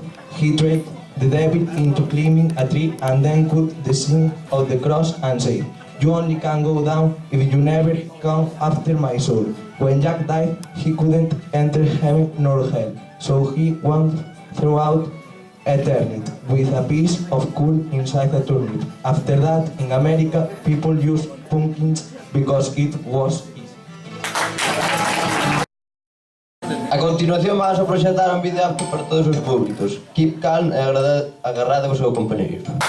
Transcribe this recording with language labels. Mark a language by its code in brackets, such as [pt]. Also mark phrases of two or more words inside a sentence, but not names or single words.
[en] He tricked the devil into climbing a tree and then cut the sign of the cross and said, "You only can go down if you never come after my soul." When Jack died, he couldn't enter heaven nor hell, so he went throughout eternity with a piece of coal inside a turnip. After that, in America, people used pumpkins because it was easy. [gl] A continuación vas a proxectar un vídeo apto para todos os públicos. [en] Keep calm [gl] e agarrade o seu compañeiro.